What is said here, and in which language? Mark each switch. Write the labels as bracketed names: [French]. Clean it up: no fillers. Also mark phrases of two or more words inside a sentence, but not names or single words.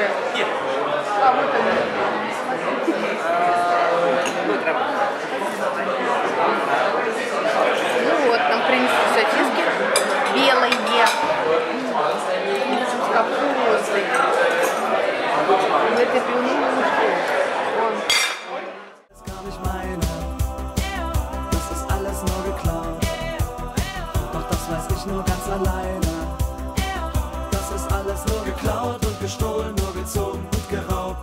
[Russian] А, вот они. Ну вот, нам принесли сосиски белые. С капустой. В этой пивной [German] Gar nicht meine, das ist alles nur geklaut. Doch das weiß ich nur ganz alleine. Das ist alles nur geklaut und gestohlen, nur gezogen und geraubt.